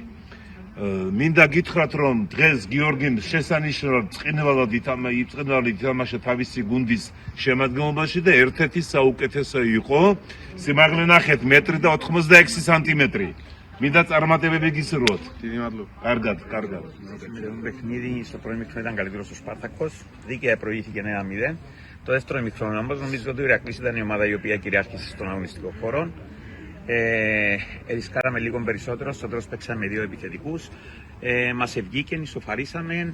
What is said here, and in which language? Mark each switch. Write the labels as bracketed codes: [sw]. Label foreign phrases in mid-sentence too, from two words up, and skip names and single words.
[ka] მინდა გითხრათ რომ დღეს გიორგიმ შესანიშნავად წყინვალად ითამაშა თავისი გუნდის შემადგენლობაში და ერთ-ერთი საუკეთესო იყო. სიმაღლე ნახეთ 1.86 სანტიმეტრი. მინდა წარმატებები გისურვოთ. დიდი მადლობა. კარგად. [el] Παιχνίδι στο πρώτο μήχρονο ήταν καλύτερο ο Σπάρτακος. Δίκαια προηγήθηκε 1-0. Το δεύτερο μήχρονο όμως νομίζω ότι ο Ηρακλής ήταν η ομάδα η οποία κυριάρχησε στον αγωνιστικό χώρο. Ρισκάραμε λίγο περισσότερο. Στο τέλος παίξαμε 2 επιθετικούς. Μας ευγήκε, ισοφαρίσαμε.